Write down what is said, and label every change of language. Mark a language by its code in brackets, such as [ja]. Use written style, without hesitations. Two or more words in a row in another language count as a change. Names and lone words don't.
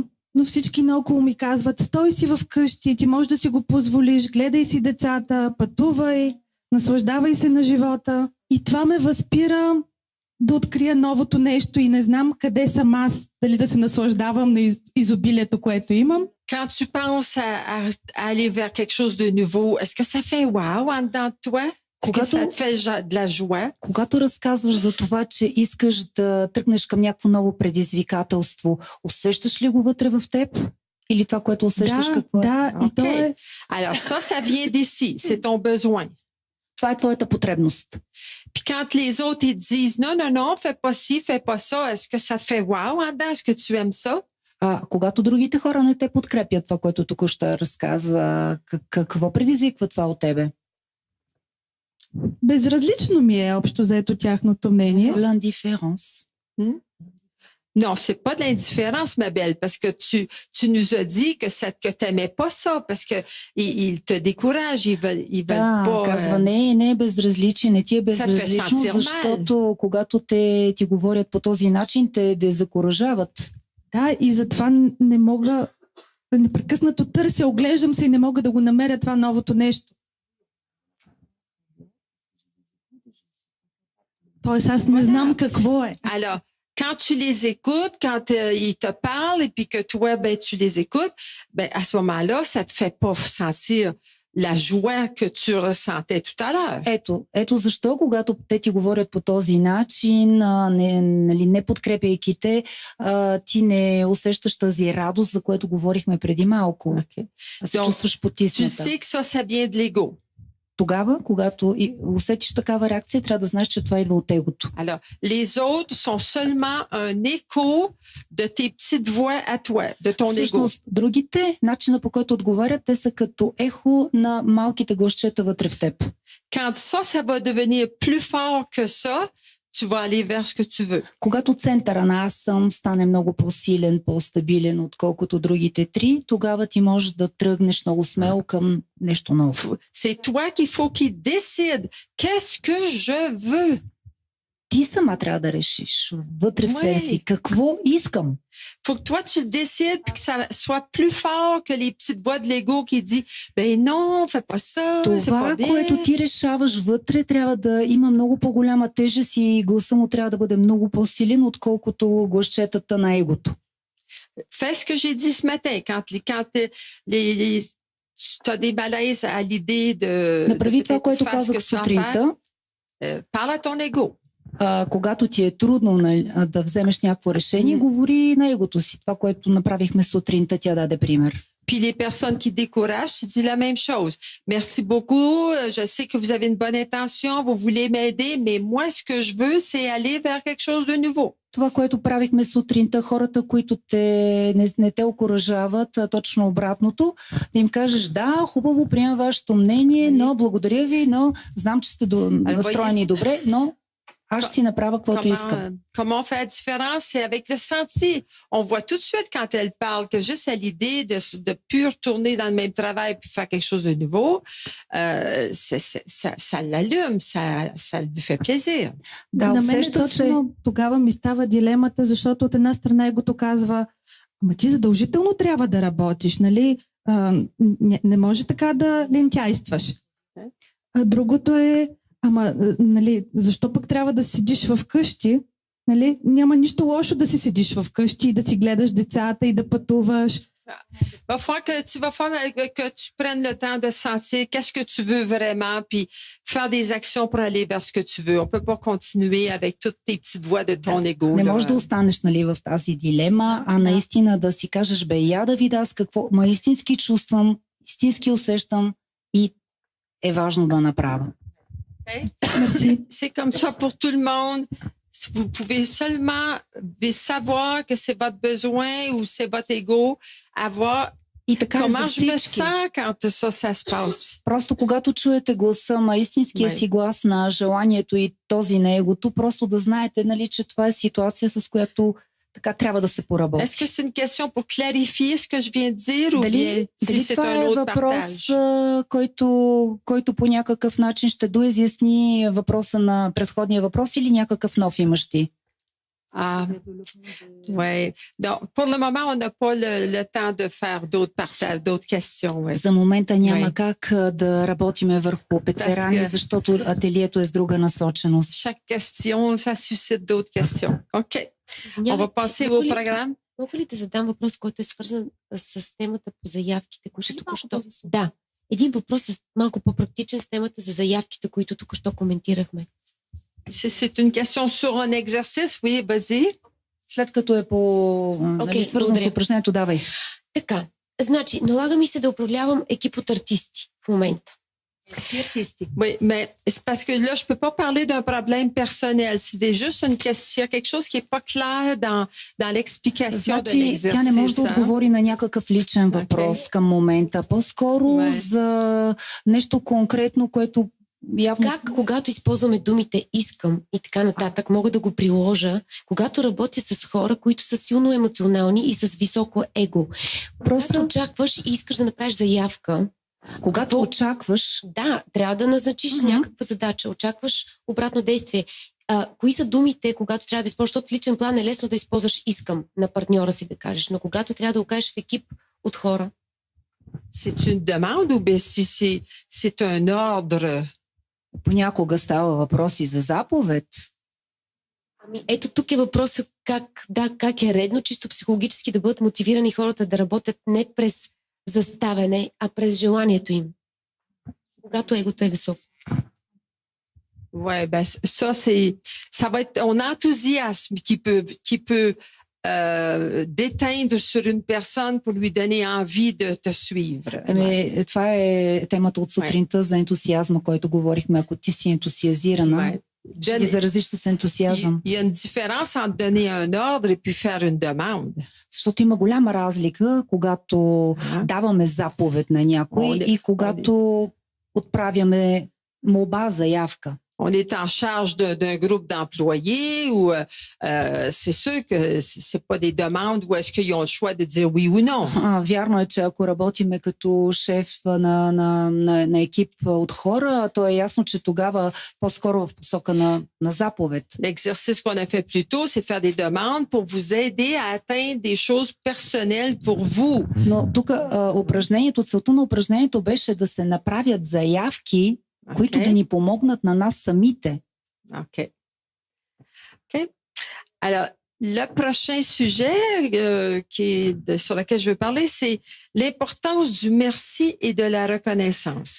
[bg] Но всички наоколо ми казват, стой си в къщи, ти можеш да си го позволиш, гледай си децата, пътувай, наслаждавай се на живота. И това ме възпира да открия новото нещо и не знам къде съм аз, дали да се наслаждавам на изобилието, което имам. [fr] Quand tu penses à aller vers quelque chose de nouveau, est-ce que ça fait wow en dedans de toi? Est-ce que ça te fait de la joie? [bg] Когато разказваш за това, че искаш да тръгнеш към някакво ново предизвикателство, усещаш ли го вътре в теб? Или това, което усещаш, какво е? Да, и то Okay. е... [fr] Alors ça vient d'ici. C'est ton besoin. [bg] Това е твоята потребност. [fr] Puis quand les autres ils disent non, fais pas ci, fais pas ça, est-ce que ça te fait wow en dedans? Est-ce que tu aimes ça? [bg] Когато другите хора не те подкрепят, това, което току-що разказа, какво предизвиква това от тебе? Безразлично ми е общо заето тяхното мнение. [fr] L'indifférence. Non, c'est pas de l'indifférence, ma belle, parce que tu nous as dit que t'aimais pas ça, parce que ils te découragent, ils veulent pas. [bg] Казва, не е безразличие, не ти е безразлично, [fr] sentir mal. [bg] защото когато ти говорят по този начин, те дезакуражават. Да, и затова не мога, непрекъснато търся, оглеждам се и не мога да го намеря това новото нещо. Тоест аз не знам какво е. [fr] Alors, quand tu les écoutes, quand ils te parlent et puis que toi, ben, tu les écoutes, ben, à ce moment-là, ça te fait pas sentir la joie que tu ressentais tout à l'heure. [bg] Ето защо, когато те ти говорят по този начин, не подкрепяйки те, ти не усещаш тази радост, за което говорихме преди малко. Okay. Се [fr] Donc, [bg] чувстваш [fr] Tu [bg] потисната. [fr] sais que ça vient de l'ego. [bg] Тогава, когато усетиш такава реакция, трябва да знаеш, че това идва от егото. [fr] Alors, les autres sont seulement un écho de tes petites voix à toi, de ton ego. [bg] Всъщност, другите, начина по който отговарят, те са като ехо на малките гласчета вътре в теб. [fr] Quand ça va devenir plus fort que ça, tu vas aller vers ce que tu veux. [bg] Когато центъра на аз съм стане много по-силен, по-стабилен, отколкото другите три, тогава ти можеш да тръгнеш много смело към нещо ново. [fr] C'est toi qu'il faut qu'il décide. Qu'est-ce que je veux? [bg] Ти сама трябва да решиш вътре в себе си [fr] Oui. [bg] какво искам. [fr] Faut que toi, tu le décides puis que ça soit plus fort que les petites voix de l'ego qui dit, ben non, fais pas ça, c'est [bg] Това, [fr] pas bien. [bg] което ти решаваш вътре, трябва да има много по-голяма тежест и гласа му трябва да бъде много по-силен, отколкото гласчетата на егото. [fr] Fais ce que j'ai dit ce matin. Tu as des malaises à l'idée de [bg] Направи това, [fr] peut-être [bg] което [fr] faire ce [bg] казах [fr] que tu vas faire. [bg] сутринта. [fr] Parle à ton ego. [bg] Когато ти е трудно да вземеш някакво решение, говори на егото си. Това, което направихме сутринта, тя даде пример. [fr] Puis les personnes qui découragent, tu dis la même chose. Merci beaucoup. Je sais que vous avez une bonne intention, vous voulez m'aider, mais moi, ce que je veux, c'est aller vers quelque chose de nouveau. [bg] Това, което правихме сутринта, хората, които не те окуражават, точно обратното, да им кажеш, да, хубаво, приемам вашето мнение, но благодаря ви, но знам, че сте настроени добре, но аз ще си направя каквото искам. [fr] Comment on fait la différence? C'est avec le senti. On voit tout de suite quand elle parle que juste à l'idée de plus retourner dans le même travail puis faire quelque chose de nouveau, ça l'allume, ça lui fait plaisir. [bg] Да, на мен усеща се. точно тогава ми става дилемата, защото от една страна егото казва, ама ти задължително трябва да работиш, нали? Не може така да лентяйстваш. А другото е, ама, нали, защо пък трябва да седиш в къщи? Нали? Няма нищо лошо да си седиш в къщи и да си гледаш децата и да пътуваш. [fr] Va falloir que tu prennes le temps de sentir qu'est-ce que tu veux vraiment, puis faire des actions pour aller vers ce que tu veux. On peut pas continuer avec toutes tes petites voix de ton ego. [bg] Не [fr] là. [bg] можеш да останеш, нали, в тази дилема, а наистина да си кажеш, бе, я да видя аз какво, истински чувствам, истински усещам и е важно да направя. [fr] Merci. C'est comme ça pour tout le monde. Vous pouvez seulement savoir que c'est votre besoin ou c'est votre ego, avoir [bg] И така е за [fr] comment je me [bg] всички. [fr] sens quand ça se passe. [bg] Просто когато чуете гласа, истинския си глас на желанието и този на егото, просто да знаете, нали, че това е ситуация, с която така трябва да се поработи. [fr] Est-ce que c'est une question pour clarifier ce que je viens de dire ou bien [bg] Дали [fr] si c'est [bg] това [fr] un [bg] е [fr] autre [bg] въпрос, [fr] partage? [bg] който по някакъв начин ще доизясни въпроса на предходния въпрос или някакъв нов имаш ти? [fr] Ouais. Donc, pour le moment, on n'a pas le temps de faire d'autres partages, d'autres questions. Ouais. [bg] За момента няма [fr] Ouais. [bg] как да работиме върху петверани, защото ателието е с друга насоченост. [fr] Chaque question, ça suscite d'autres questions. OK. On [bg] Извинявай, [fr] va passer [bg] мога [fr] au [bg] ли- [fr] programme. [bg] Мога ли да задам въпрос, който е свързан с темата по заявките, които току-що... Да, един въпрос е малко по-практичен с темата за заявките, които току-що коментирахме. [fr] C'est une question sur un exercice. Oui, vas-y. [bg] След като е Окей, свързано с благодаря. упражнението, давай. Така, значи, налага ми се да управлявам екип от артисти в момента. [fr] Oui, mais c'est parce que là, je peux pas parler d'un problème personnel. C'était juste une question, quelque chose qui est pas clair dans l'explication de [bg] Значи, тя не може да [fr] l'exercice. hein. [bg] отговори на някакъв личен въпрос към момента. По-скоро за нещо конкретно, което явно... Как, когато използваме думите искам и така нататък, мога да го приложа, когато работя с хора, които са силно емоционални и с високо его. Просто очакваш и искаш да направиш заявка. Когато очакваш... Да, трябва да назначиш някаква задача. Очакваш обратно действие. Кои са думите, когато трябва да използваш? Защото в личен план е лесно да използваш искам на партньора си да кажеш, но когато трябва да го кажеш в екип от хора. [fr] C'est une demande ou bien si c'est un ordre? [bg] Понякога става въпрос и за заповед. Ами, ето тук е въпросът как е редно, чисто психологически да бъдат мотивирани хората да работят не през заставяне, а през желанието им. Когато егото е високо. [fr] Ouais, ben ça va être ton enthousiasme qui peut déteindre sur une personne pour lui donner envie de te suivre. [bg] Това е темата от сутринта за ентусиазма, който говорихме. Ако ти си ентусиазирана, ще ги заразиш с ентусиазъм. [fr] Il y a une différence entre donner un ordre et puis faire une demande. [bg] Защото има голяма разлика, когато даваме заповед на някой и когато отправяме молба, заявка. [fr] on est en charge d'un groupe d'employés ou c'est sûr que c'est pas des demandes où est-ce qu'ils ont le choix de dire oui ou non. [bg] Вярно е, че ако работиме като шеф на екип от хора, то е ясно, че тогава по-скоро в посока на заповед. [fr] L'exercice qu'on a fait plus tôt, c'est faire des demandes pour vous aider à atteindre des choses personnelles pour vous. [bg] Но тук целта на упражнението беше да се направят заявки, които да ни помогнат на нас самите. [fr] OK. Alors, le prochain sujet sur lequel je veux parler, c'est l'importance du merci et de la reconnaissance.